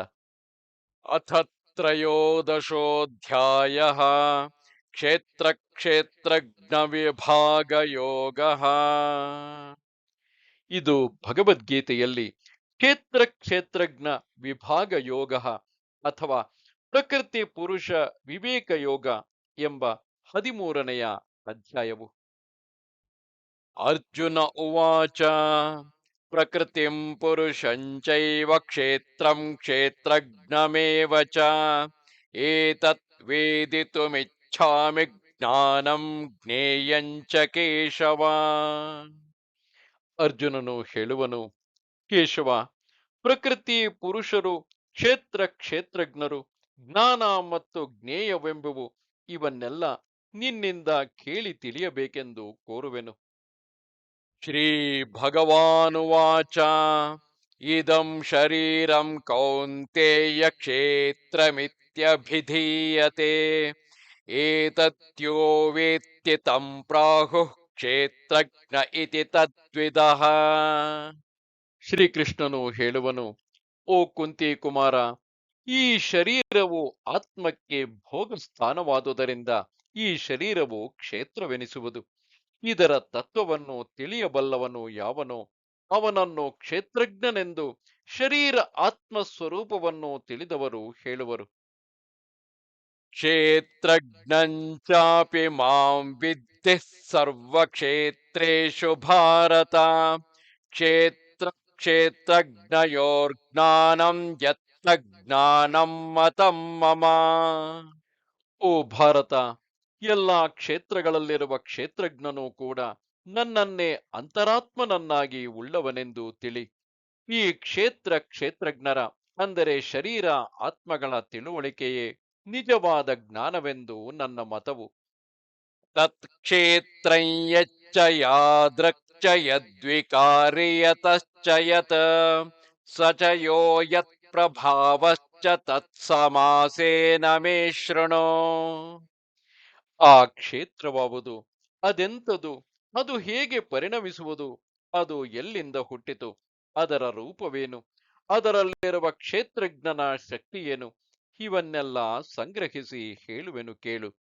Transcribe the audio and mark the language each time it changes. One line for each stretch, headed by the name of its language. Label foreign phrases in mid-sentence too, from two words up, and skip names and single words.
Sanskrit: ಅಥ ತ್ರಯೋದಶೋऽಧ್ಯಾಯಃ ಕ್ಷೇತ್ರ ಕ್ಷೇತ್ರಜ್ಞ ವಿಭಾಗ ಯೋಗ.
Kannada: ಇದು ಭಗವದ್ಗೀತೆಯಲ್ಲಿ ಕ್ಷೇತ್ರ ಕ್ಷೇತ್ರಜ್ಞ ವಿಭಾಗ ಯೋಗ ಅಥವಾ ಪ್ರಕೃತಿ ಪುರುಷ ವಿವೇಕ ಯೋಗ ಎಂಬ 13ನೆಯ ಅಧ್ಯಾಯವು.
Sanskrit: ಅರ್ಜುನ ಉವಾಚ ಪ್ರಕೃತಿಂ ಪುರುಷಂಚೈವ ಕ್ಷೇತ್ರಂ ಕ್ಷೇತ್ರಜ್ಞಮೇವ ಚ ಏತತ್ ವೇದಿತುಮಿಚ್ಛಾಮಿ ಜ್ಞಾನಂ ಜ್ಞೇಯಂಚ ಕೇಶವ.
Kannada: ಅರ್ಜುನನು ಹೇಳುವನು, ಕೇಶವ, ಪ್ರಕೃತಿ ಪುರುಷರು, ಕ್ಷೇತ್ರ ಕ್ಷೇತ್ರಜ್ಞರು, ಜ್ಞಾನ ಮತ್ತು ಜ್ಞೇಯವೆಂಬುವು ಇವನ್ನೆಲ್ಲ ನಿನ್ನಿಂದ ಕೇಳಿ ತಿಳಿಯಬೇಕೆಂದು ಕೋರುವೆನು.
Sanskrit: ಶ್ರೀ ಭಗವಾನುವಾಚ ಇದಂ ಶರೀರಂ ಕೌಂತೇಯ ಕ್ಷೇತ್ರಮಿತ್ಯಭಿಧೀಯತೆ ಏತತ್ಯೋ ವೇತ್ತಿ ತಂ ಪ್ರಾಹುಃ ಕ್ಷೇತ್ರಜ್ಞ ಇತಿ ತದ್ವಿದಃ.
Kannada: ಶ್ರೀಕೃಷ್ಣನು ಹೇಳುವನು, ಓ ಕುಂತಿ ಕುಮಾರ, ಈ ಶರೀರವು ಆತ್ಮಕ್ಕೆ ಭೋಗ ಸ್ಥಾನವಾದುದರಿಂದ ಈ ಶರೀರವು ಕ್ಷೇತ್ರವೆನಿಸುವುದು. ಇದರ ತತ್ವವನ್ನು ತಿಳಿಯಬಲ್ಲವನು ಯಾವನೋ ಅವನನ್ನು ಕ್ಷೇತ್ರಜ್ಞನೆಂದು ಶರೀರ ಆತ್ಮ ಸ್ವರೂಪವನ್ನು ತಿಳಿದವರು ಹೇಳುವರು.
Sanskrit: ಕ್ಷೇತ್ರಜ್ಞಂಚಾಪಿ ಮಾಂ ವಿದ್ಧಿ ಸರ್ವಕ್ಷೇತ್ರೇಷು ಭಾರತ ಕ್ಷೇತ್ರ ಕ್ಷೇತ್ರಜ್ಞಯೋರ್ಜ್ಞಾನಂ ಯತ್ತ ಜ್ಞಾನಂ ಮತಂ ಮಮ.
Kannada: ಓ ಭಾರತ, ಎಲ್ಲಾ ಕ್ಷೇತ್ರಗಳಲ್ಲಿರುವ ಕ್ಷೇತ್ರಜ್ಞನೂ ಕೂಡ ನನ್ನನ್ನೇ ಅಂತರಾತ್ಮನನ್ನಾಗಿ ಉಳ್ಳವನೆಂದು ತಿಳಿ. ಈ ಕ್ಷೇತ್ರ ಕ್ಷೇತ್ರಜ್ಞರ ಅಂದರೆ ಶರೀರ ಆತ್ಮಗಳ ತಿಳುವಳಿಕೆಯೇ ನಿಜವಾದ ಜ್ಞಾನವೆಂದು ನನ್ನ ಮತವು.
Sanskrit: ತತ್ಕ್ಷೇತ್ರಂ ಯಚ್ಚ ಯಾದೃಕ್ಚ ಯದ್ವಿಕಾರಿಯತಶ್ಚ ಯತ್ ಸ ಚ ಯೋ ಯತ್ ಪ್ರಭಾವಶ್ಚ ತತ್ಸಮಾಸೇನ ಮೇ ಶೃಣು.
Kannada: ಆ ಕ್ಷೇತ್ರವಾವುದು, ಅದೆಂಥದು, ಅದು ಹೇಗೆ ಪರಿಣಮಿಸುವುದು, ಅದು ಎಲ್ಲಿಂದ ಹುಟ್ಟಿತು, ಅದರ ರೂಪವೇನು, ಅದರಲ್ಲಿರುವ ಕ್ಷೇತ್ರಜ್ಞನ ಶಕ್ತಿಯೇನು, ಇವನ್ನೆಲ್ಲ ಸಂಗ್ರಹಿಸಿ ಹೇಳುವೆನು ಕೇಳು.